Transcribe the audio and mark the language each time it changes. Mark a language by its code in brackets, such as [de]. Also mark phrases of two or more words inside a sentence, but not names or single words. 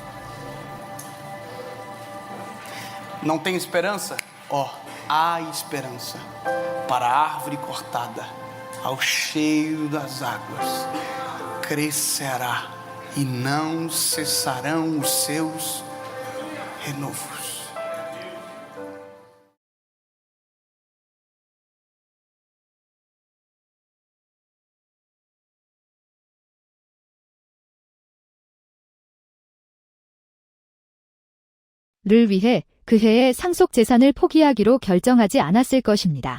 [pt] Não tem esperança? Ó, há esperança para a árvore cortada, ao cheiro das águas, crescerá e não cessarão os seus renovos. [ko] 를 위해 그 해의 상속 재산을 포기하기로 결정하지 않았을 것입니다.